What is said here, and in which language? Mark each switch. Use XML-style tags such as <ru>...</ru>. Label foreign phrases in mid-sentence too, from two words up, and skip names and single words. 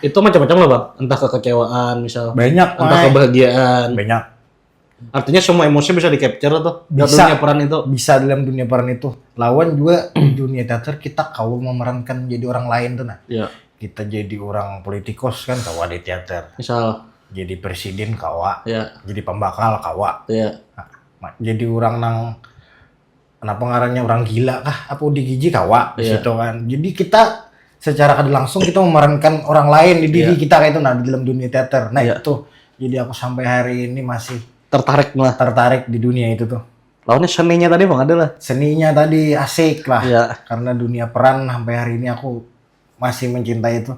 <id>Itu macam-macam lah Bang. Entah kekecewaan misal. banyak, Entah Mai. kebahagiaan. banyak. Artinya semua emosi bisa di-capture tuh. Di Bisa. dunia peran itu. Bisa dalam dunia peran itu. Lawan juga di dunia teater kita kau memerankan jadi orang lain tuh nah. Iya.</id> <bjn>Kita jadi orang politikus kan kawa di teater.</bjn> <id>Misal.</id> <bjn>Jadi presiden kawa.</bjn> <id>Ya.</id> <bjn>Jadi pembakal kawa.</bjn> <id>Iya.</id> <bjn>Jadi orang nang kenapa ngarannya orang gila kah? Apa udah gigi kawa di</bjn> <id>Iya. situ kan.</id> <bjn>Jadi kita secara kada langsung kita memerankan orang lain di diri kita kayak itu nah di dalam dunia teater.</bjn> <id>Nah Iya. itu. Jadi aku sampai hari ini masih Tertarik lah. tertarik di dunia itu tuh. Lawannya seninya tadi Bang ada lah. Seninya tadi asik lah. Iya. Karena dunia peran sampai hari ini aku masih mencintai itu.</id>